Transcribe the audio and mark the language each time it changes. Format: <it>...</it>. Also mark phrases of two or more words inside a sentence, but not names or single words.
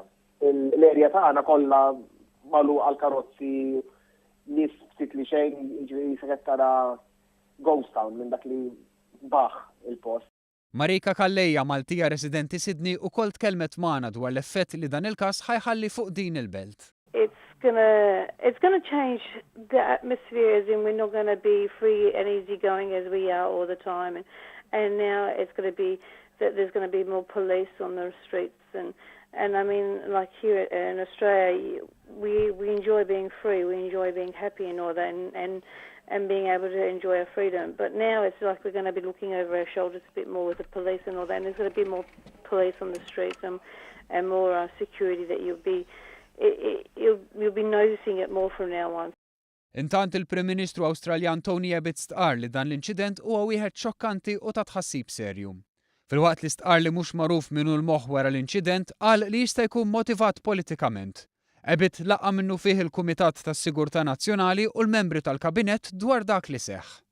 <mt>L-erja tagħna kollha magħluq għal karozzi nies ftit li xejn, jiġri se tara</mt> <en>ghost town</en> <mt>minn dak li baħ il-post. Marika Kallejja, Maltija residenti Sydney, ukoll tkellmet magħna dwar l-effett li dan il-każ ħajħalli fuq din il-belt.</mt> <en>It's gonna change the atmosphere, as in we're not gonna be free and easy going as we are all the time, and now it's gonna be that there's gonna be more police on the streets, and I mean, like here in Australia, we enjoy being free, we enjoy being happy and all that, and being able to enjoy our freedom. But now it's like we're going to be looking over our shoulders a bit more with the police and all that, and there's going to be more police on the streets and more security that you'll be noticing it more from now on.</en> <mt>Intant il-Prim Ministru Awstraljan Tony Abbott stqar li dan l-inċident huwa wieħed xokkanti u ta' tħassib serju. Filwaqt li stqar li mhux magħruf minnu l-moħħ wara l-inċident qal li jista' jkun motivat politikament. Abbott laqqa minnu fih il-Kumitat tas-Sigurtà Nazzjonali u l-membri tal-Kabinett dwar dak li seħħ.</mt>